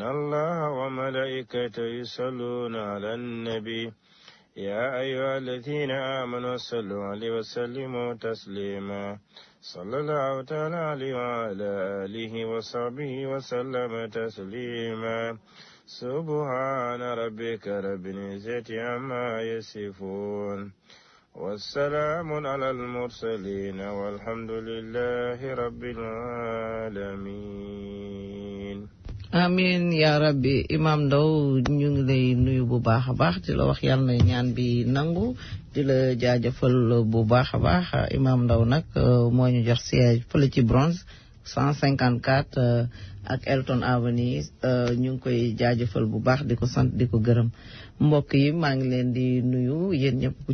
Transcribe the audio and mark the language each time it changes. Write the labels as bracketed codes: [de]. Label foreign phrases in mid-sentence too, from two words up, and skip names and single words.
[ar] الله وملائكته يصلون على النبي يا أيها الذين آمنوا صلوا عليه وسلموا تسليما صلى الله تعالى عليه وعلى آله وصحبه وسلم تسليما سبحان ربك رب العزة عما يصفون والسلام على المرسلين والحمد لله رب العالمين آمين يا ربي [wo] imam Ndaw ñu ngi lay nuyu bu baax a baax di la wax yàlla na ñaan bi nangu di la jaajëfal bu baax a baax imam Ndaw nag moo ñu jox siège fële ci Bronx 154 ak Elton Avenue ñu ngi koy jaajëfal bu baax di ko sant di ko gërëm mbokk yi maa ngi leen di nuyu yéen ñëpp ku